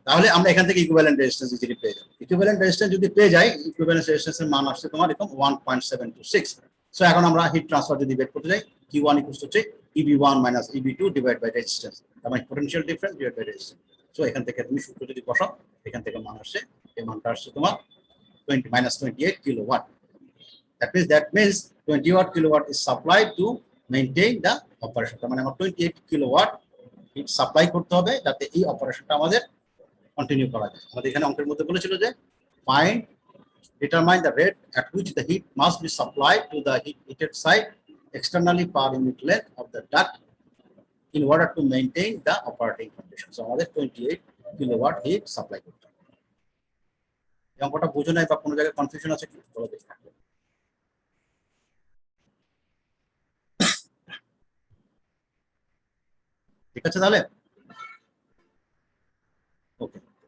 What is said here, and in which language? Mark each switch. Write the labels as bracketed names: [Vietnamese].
[Bangla] তাহলে আমরা এখান থেকে ইকুইভ্যালেন্ট রেজিস্ট্যান্স যদি পেয়ে যাই, ইকুইভ্যালেন্ট রেজিস্ট্যান্স যদি পেয়ে যাই, ইকুইভ্যালেন্ট রেজিস্ট্যান্সের মান আসছে তোমার এরকম 1.726। সো এখন আমরা হিট ট্রান্সফার যদি বের করতে যাই, Q1 হচ্ছে EB1 minus EB2 divide by resistance, তার মানে potential difference divide by resistance. So এখান থেকে তুমি সূত্র যদি বসাও, এখান থেকে মান আসছে, এই মানটা আসছে তোমার 28 kilowatt. [English] That means 20 kilowatt is supplied to maintain the operation. [Bangla] তার মানে আমার 28 কিলোওয়াট হিট সাপ্লাই করতে হবে যাতে এই অপারেশনটা আমাদের কন্টিনিউ করা যায়। আমাদের এখানে অঙ্কের মধ্যে বলেছিল যে [English] find determine the rate at which the heat must be supplied to the heated site externally per unit length of the duct in order to maintain the operating condition. [Bangla] So আমাদের 28 kilowatt hit supply করতে হবে। এই অঙ্কটা বুঝো নাই বা কোনো জায়গায় কনফিউশন আছে কি বলো দেখি। ঠিক আছে তাহলে, ওকে।